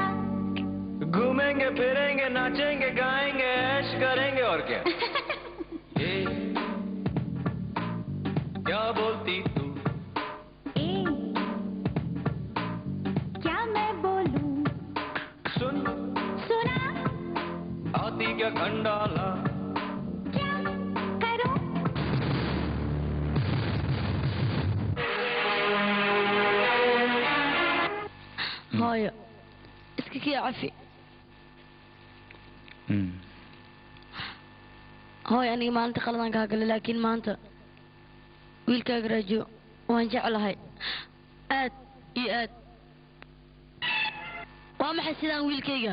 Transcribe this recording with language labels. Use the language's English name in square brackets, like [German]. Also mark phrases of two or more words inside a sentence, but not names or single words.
[Hindi] घूमेंगे फिरेंगे नाचेंगे गाएंगे ऐश करेंगे और क्या ए, क्या बोलती तू क्या मैं बोलूं सुन सुना आती क्या खंडाला क्या करूं [Somali] hooyo iska kii cafi hooyo aniga maalintii qaladaan kaa galay laakiin maanta wiilkaaga raajo waan jeclahay aad iyo aad waa maxay sidaan wiilkayga